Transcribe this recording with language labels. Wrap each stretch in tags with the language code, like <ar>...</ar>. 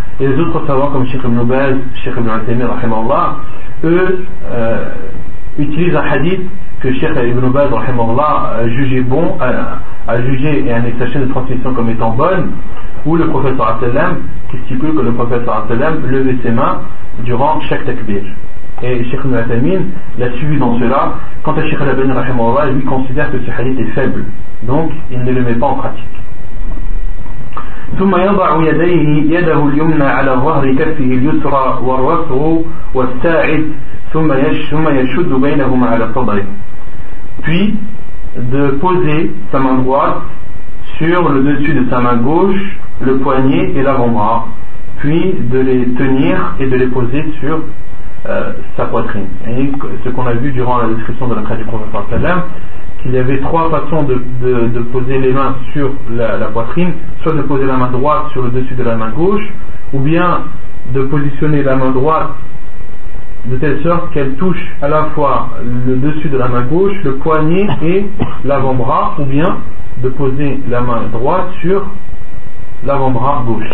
<fr>Et les autres savants comme Cheikh Ibn Baz, Cheikh Ibn Al-Taymiyyah rahimahullah, eux utilisent un hadith que Cheikh Ibn Baz rahimahullah a jugé bon, a jugé et a annexé sa chaîne de transmission comme étant bonne, où le prophète sallam, qui stipule que le prophète sallam levait ses mains durant chaque takbir. Et Cheikh Ibn Al-Taymiyyah l'a suivi dans cela. Quant à Cheikh Al-Albani rahimahullah, lui considère que ce hadith est faible, donc il ne le met pas en pratique.</fr> <ar>ثم يضع يديه يده اليمنى على ظهر كفه اليسرى والرفع والساعد ثم يشد بينهما على صدره.</ar> <fr>Puis de poser sa main droite sur le dessus de sa main gauche, le poignet et l'avant-bras, puis de les tenir et de les poser sur sa poitrine. Et ce qu'on a vu durant la description de la prière du prophète sallam, qu'il y avait trois façons de poser les mains sur la poitrine, soit de poser la main droite sur le dessus de la main gauche, ou bien de positionner la main droite de telle sorte qu'elle touche à la fois le dessus de la main gauche, le poignet et l'avant-bras, ou bien de poser la main droite sur l'avant-bras gauche.</fr>